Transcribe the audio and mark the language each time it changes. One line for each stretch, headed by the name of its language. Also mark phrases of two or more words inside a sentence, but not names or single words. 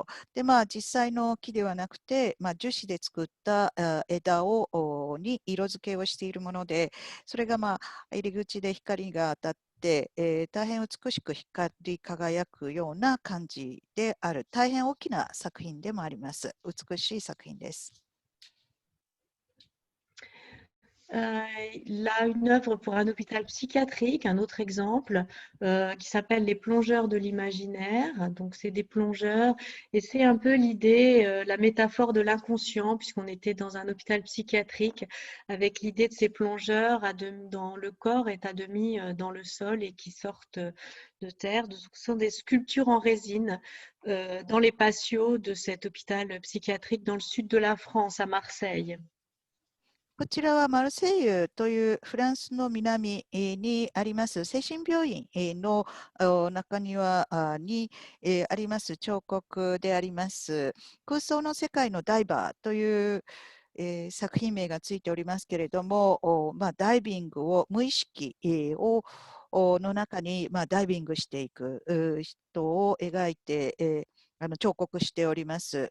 Japanese: で、実際の木ではなくて、樹脂で作った枝に色付けをしているもので、それが入り口で光が当たって、大変美しく光り輝くような感じである、大変大きな作品でもあります。美しい作品です。
French: Là, une œuvre pour un hôpital psychiatrique, un autre exemple, qui s'appelle Les plongeurs de l'imaginaire. Donc, c'est des plongeurs et c'est un peu l'idée, la métaphore de l'inconscient, puisqu'on était dans un hôpital psychiatrique avec l'idée de ces plongeurs dans le corps est à demi dans le sol et qui sortent de terre. Donc, ce sont des sculptures en résine dans les patios de cet hôpital psychiatrique dans le sud de la France, à Marseille.
Japanese: こちらはマルセイユというフランスの南にあります精神病院の中庭にあります彫刻であります空想の世界のダイバーという作品名がついておりますけれども、ダイビングを無意識の中に、ダイビングしていく人を描いて、彫刻しております。